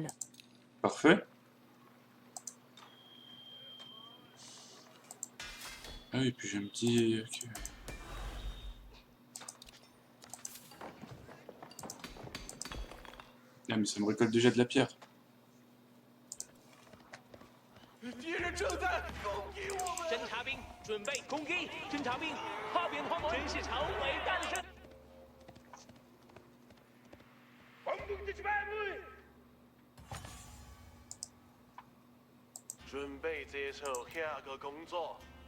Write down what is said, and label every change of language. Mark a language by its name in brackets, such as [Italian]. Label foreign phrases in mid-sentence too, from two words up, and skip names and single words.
[French] Parfait. Ah oui, puis j'ai un petit... Okay. Ah mais ça me récolte déjà de la pierre. [Chinese] 侦察兵准备攻击！侦察兵，炮兵破门，真是场伟大的胜。准备接受下个工作。